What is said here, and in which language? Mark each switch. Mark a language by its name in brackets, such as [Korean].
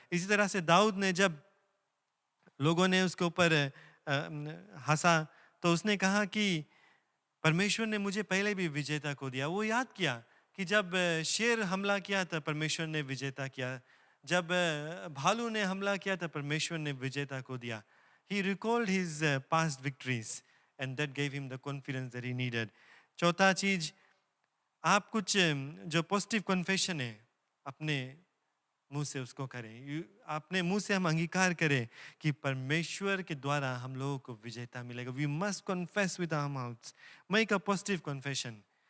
[Hindi] इसी तरह से दाऊद ने, जब लोगों ने उसके ऊपर हंसा तो उसने कहा कि परमेश्वर ने मुझे पहले भी विजेता को दिया। वो याद किया कि जब शेर हमला किया था परमेश्वर ने विजेता किया, जब भालू ने हमला किया था परमेश्वर ने विजेता को दिया। [English] He recalled his past victories and that gave him the confidence that he needed. [Hindi] चौथा चीज, आप कुछ जो पॉजिटिव कन्फेशन है अपने मुंह से उसको करें। अपने मुंह से हम अंगीकार करें कि परमेश्वर के द्वारा हम लोगों को विजेता मिलेगा। [English] We must confess with our mouths, make a positive confession.